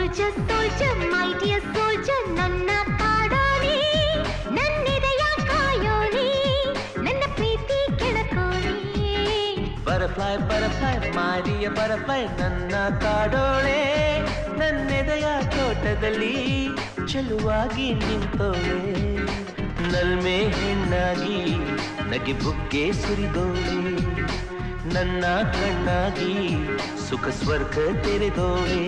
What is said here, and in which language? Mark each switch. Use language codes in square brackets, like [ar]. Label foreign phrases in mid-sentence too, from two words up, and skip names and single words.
[en] soldier, my dear soldier, [kn] ನನ್ನ ಕಾಡೋನಿ ನನ್ನಿದೆಯ ಕಾಯೋನಿ ನನ್ನ ಪ್ರೀತಿ ಕೆಳಕೋನಿ. [en] Butterfly, butterfly, my dear butterfly, [kn] ನನ್ನ ಕಾಡೋಳೆ ನನ್ನೆದೆಯ ತೋಟದಲ್ಲಿ ಚೆಲುವಾಗಿ ನಿಂತೋಳೆ. ನಲ್ಮೆ ಹೆಣ್ಣಾಗಿ ನಗೆ ಬುಗ್ಗೆ ಸುರಿದೋಳೆ ನನ್ನ ಕಣ್ಣಾಗಿ ಸುಖ ಸ್ವರ್ಗ ತೆರೆದೋಳೆ.